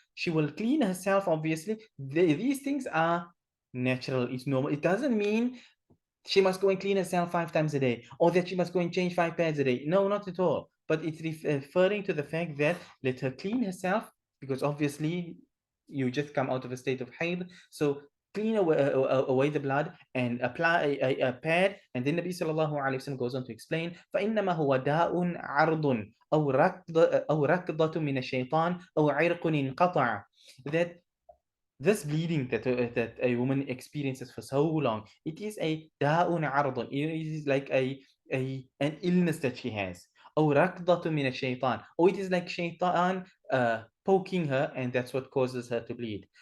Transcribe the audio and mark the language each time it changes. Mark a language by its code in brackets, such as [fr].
[en] She will clean herself, obviously. These things are natural, it's normal. It doesn't mean she must go and clean herself 5 times a day, or that she must go and change 5 pads a day. No, not at all. But it's referring to the fact that let her clean herself, because obviously you just come out of a state of haid. So clean away the blood and apply a pad. And then Nabi sallallahu alayhi wasallam goes on to explain, [ar] فَإِنَّمَا هُوَ دَاءٌ عَرْضٌ أو ركضة من الشيطان أو عرق انقطع. [en] That this bleeding that a woman experiences for so long, it is a [ar] da'un ardun. [en] It is like an illness that she has. Or [ar] rakdatu min shaitan. [en] Or it is like shaitan poking her, and that's what causes her to bleed.